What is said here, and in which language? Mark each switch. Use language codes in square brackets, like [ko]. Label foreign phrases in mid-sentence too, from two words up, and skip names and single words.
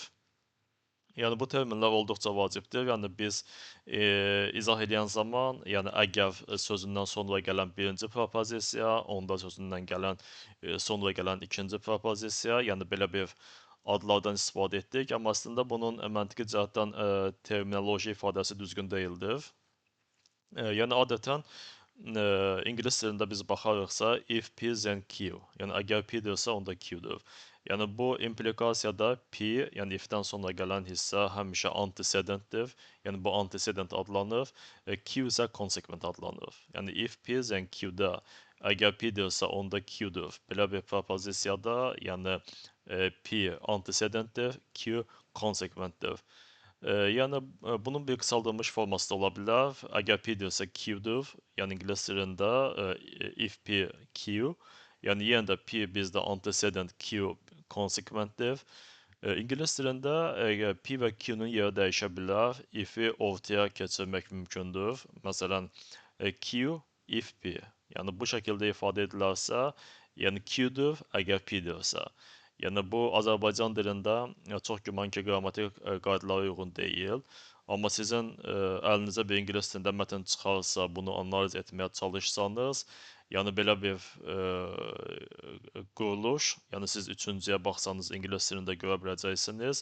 [az] Yəni bu terminlər olduqca vacibdir. Yəni biz izah edən zaman, yəni əgər sözündən sonra gələn birinci propozisiya, onda sözündən gələn sonra gələn ikinci propozisiya, yəni belə bir adlardan istifadə etdik, amma əslində bunun məntiqi cəhətdən terminoloji ifadəsi düzgün deyildir. Yəni adətən ingilis dilində biz baxarıqsa [en] if, P, then Q. [az] Yəni əgər P-dirsə, onda Q-dur. Yəni bu implikasiyada P, yəni if-dən sonra gələn hissə həmişə antecedentdir. Yəni bu antecedent adlanır. Q isə consequent adlanır. Yəni [en] if, P, then Q- [az] da əgər P-dirsə, onda Q-dur. Belə bir propozisiyada, yəni P antecedentdir, Q consequentdir. Yəni bunun bir qısaldılmış forması da ola bilər. Əgər P-dirsə Q-dur, yəni ingilis dilində [en] if P Q, [az] yəni yenə də P bizdə antecedent, Q consequentdir. İngilis dilində P və Q-nun yeri dəyişə bilər. If-i ortaya keçirmək mümkündür. Məsələn, [en] Q if P. [az] Yəni bu şəkildə ifadə edilərsə, yəni Q-dur əgər P-dirsə. Yəni bu Azərbaycan dilində çox güman ki, qrammatik qaydalara uyğun deyil. Amma sizin əlinizə bir ingilis dilində mətn çıxarsa, bunu analiz etməyə çalışsanız, yəni belə bir quruluş, yəni siz üçüncüyə baxsanız ingilis dilində görə biləcəksiniz.